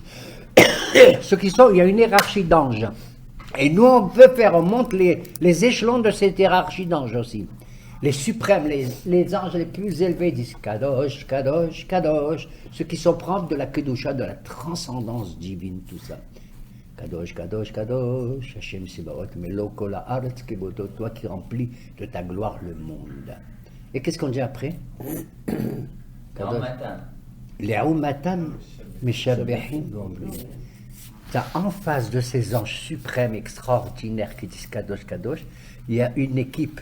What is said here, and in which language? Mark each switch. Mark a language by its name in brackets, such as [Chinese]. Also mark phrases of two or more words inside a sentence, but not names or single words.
[French] Ceux qui sont, il y a une hiérarchie d'anges. Et nous, on monte les échelons de cette hiérarchie d'anges aussi. Les suprêmes, les anges les plus élevés disent [Hebrew] קדוש, קדוש, קדוש. [French] Ceux qui sont propres de la Kedusha, de la transcendance divine, tout ça. [Hebrew] קדוש, קדוש, קדוש, ה' צבאות, מלא כל הארץ כבודו, [French] toi qui remplis de ta gloire le monde. Et qu'est-ce qu'on dit après? [Hebrew] לעומתם, משבחים, [French] t'as en face de ces anges suprêmes, extraordinaires qui disent [Hebrew] קדוש, קדוש, [French] il y a une équipe.